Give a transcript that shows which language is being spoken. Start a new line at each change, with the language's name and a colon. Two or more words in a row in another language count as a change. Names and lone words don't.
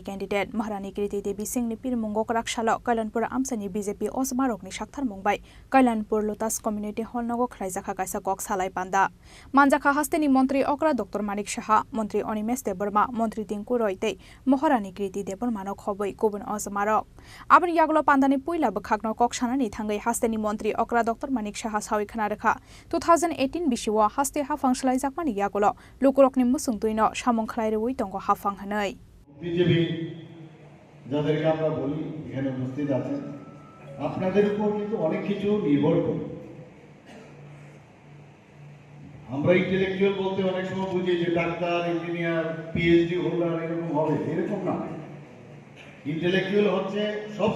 Kok Borok: candidate Maharani Kirti Devi Singh ni Pirmungo Karakshalo Kailanpur Amsani BJP ojomarok ni sakthar mungbai Kailanpur Lotus Community Hall nogo khlaijaka kaisa kok salai panda manjaka hasteni mantri Okra Dr Manik Saha mantri Onimesh Deborma mantri Tinku Roy tei Maharani Kirti Debormano khoboi kobon ojomarok aboni yagulo pandani puila khagno kok sanani thangai hasteni mantri Okra Dr Manik Saha sawi khana rekha 2018 bisiwa haste hafang salaijakmani yagulo lukurokni musung tuino samong khlaire ui tongo hafang hanai
Bangla: বিজেপি যাদেরকে আমরা বলি এখানে উপস্থিত আছেন আপনাদের উপর কিন্তু অনেক কিছু নির্ভর করে আমরা ইন্টেলেকচুয়াল বলতে অনেক সময় বুঝি যে ডাক্তার ইঞ্জিনিয়ার
English: PhD holder
Bangla: এরকম হবে এরকম না ইন্টেলেকচুয়াল হচ্ছে সব